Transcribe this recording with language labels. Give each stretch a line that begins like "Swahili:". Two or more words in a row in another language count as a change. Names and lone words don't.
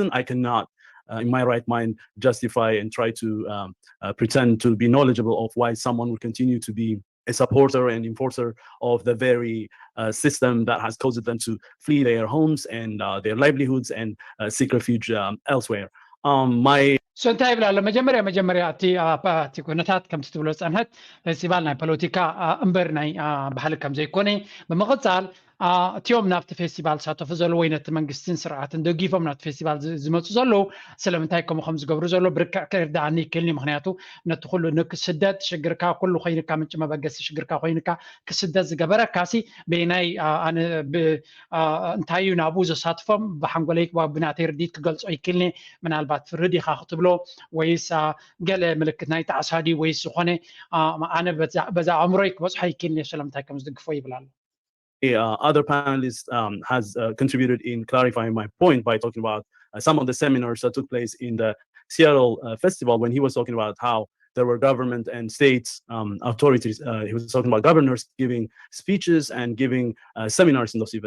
English: I cannot, in my right mind, justify and try to pretend to be knowledgeable of why someone would continue to be a supporter and enforcer of the very system that has caused them to flee their homes and their livelihoods and seek refuge elsewhere.
Tigrinya: So እንታይ ይብላ ኣሎ መጀመርያ እቲ ኩነታት ከም ትብሎ ፀንሐት ፌስቲቫል ናይ ፖለቲካ እምበር ናይ ባህሊ ከም ዘይኮነ ብምቕፃል እቲኦም ናብቲ ፌስቲቫል ሳተፉ ዘሎ ወይ ነቲ መንግስትን ስርዓትን ደጊፎም ናብቲ ፌስቲቫል ዝመፁ ዘለዉ ስለምንታይ ከምኡ ዝገብሩ ዘሎ ብርክዕ ክርዳእኒ ይክእልኒ ምክንያቱ ነቲ ኩሉ ንክስደት ሽግርካ ኩሉ ኮይንካ ምንጭ መበገሲ ሽግርካ ኮይንካ ክስደት ዝገበረካሲ በናይ እንታይ እዩ ናብኡ ዘሳትፎም ብሓንጎለይ ብናተይ ርዲት ክገልፆ ይክእልኒ ምናልባት ፍርድ ኢኻ ክትብሎ ወይስ ገለ ምልክት ናይ ተዓሳዲ ወይስ ዝኾነ ኣነ በዛ ኣእምሮይ ክበፅሖ ይክእልኒ ስለምንታይ ከም ዝድግፎ ይብል ኣሎ
English: other panelist has contributed in clarifying my point by talking about some of the seminars that took place in the Seattle festival when he was talking about how there were government and states authorities. He was talking about governors giving speeches and giving seminars in those events.